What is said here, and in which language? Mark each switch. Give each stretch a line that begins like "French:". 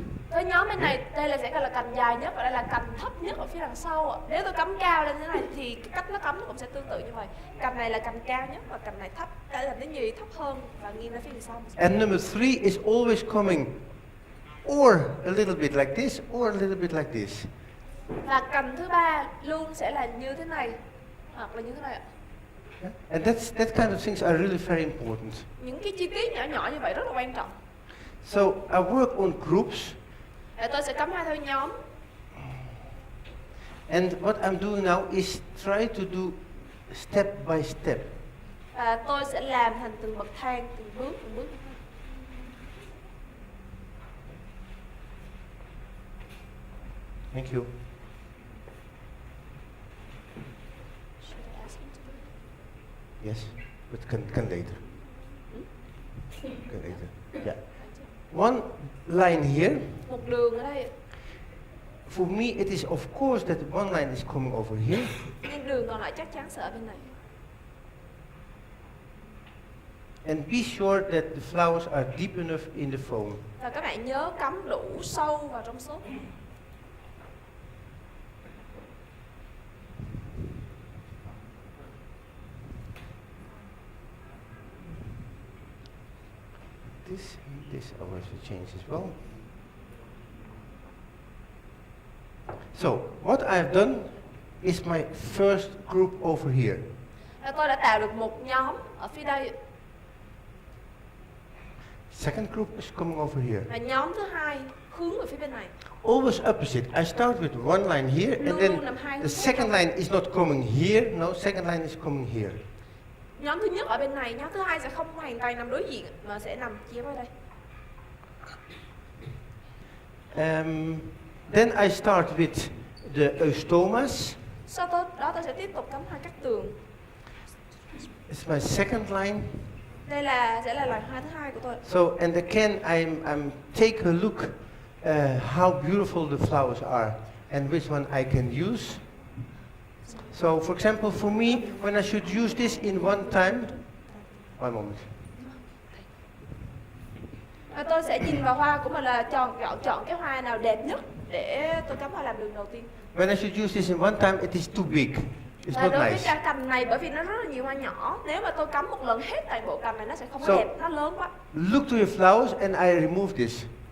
Vietnamese: Với nhóm bên này, đây sẽ là cành dài nhất và đây là cành thấp nhất ở phía đằng sau ạ. Nếu tôi cắm cao lên thế này thì cái cách nó cắm nó cũng sẽ tương tự như vậy. Cành này là cành cao nhất và cành này thấp, đây là cái gì thấp hơn và nghiêng ra phía sau.
English: And number 3 is always coming or a little bit like this or a little bit like this.
Vietnamese: Và cành thứ ba luôn sẽ là như thế này hoặc là như thế này ạ.
English: And that kind of things are really very important.
Vietnamese: Những cái chi tiết nhỏ nhỏ như vậy rất là quan trọng.
English: So I work on groups.
Vietnamese: Tôi sẽ cắm hai theo nhóm.
English: And what I'm doing now is try to do step by step.
Vietnamese: Tôi sẽ làm thành từng bậc thang, từng bước.
English: Thank you. Should I ask him to do it? Yes, but can later. Can later. Yeah. One line here.
Vietnamese: Một đường ở đây.
English: For me, it is of course that one line is coming over here.
Vietnamese: Nhưng đường còn lại chắc chắn sẽ ở bên này.
English: And be sure that the flowers are deep enough in the foam.
Vietnamese: Và các bạn nhớ cắm đủ sâu vào trong xốp.
English: This I want to change as well. So, what I've done is my first group over here.
Vietnamese: Tôi đã tạo được một nhóm ở phía đây.
English: Second group is coming over here.
Vietnamese: Và nhóm thứ hai hướng về phía bên này.
English: Always opposite. I start with one line here, and then the second line is not coming here. No, second line is coming here.
Vietnamese: Nhóm thứ nhất ở bên này, nhóm thứ hai sẽ không hoàn toàn nằm đối diện mà sẽ nằm chia ở đây.
English: Then I start with the eustomas.
Vietnamese: Sau đó tôi sẽ tiếp tục cắm hai cắt tường.
English: It's my second line.
Vietnamese: Đây sẽ là loài hoa thứ hai của tôi.
English: So, and again, I'm take a look how beautiful the flowers are and which one I can use. So, for example, for me, when I should use this in one time, one moment.
Vietnamese: Tôi sẽ nhìn vào hoa của mình là chọn cái hoa nào đẹp nhất để tôi cắm hoa làm đường đầu tiên.
English: When I should use this in one time, it is too big. It's not
Vietnamese: Đối với
English: nice.
Vietnamese: cái cành này, bởi vì nó rất là nhiều hoa nhỏ, nếu mà tôi cắm một lần hết toàn bộ cành này nó sẽ không có đẹp, nó lớn quá.
English: Look to your flowers and I remove this.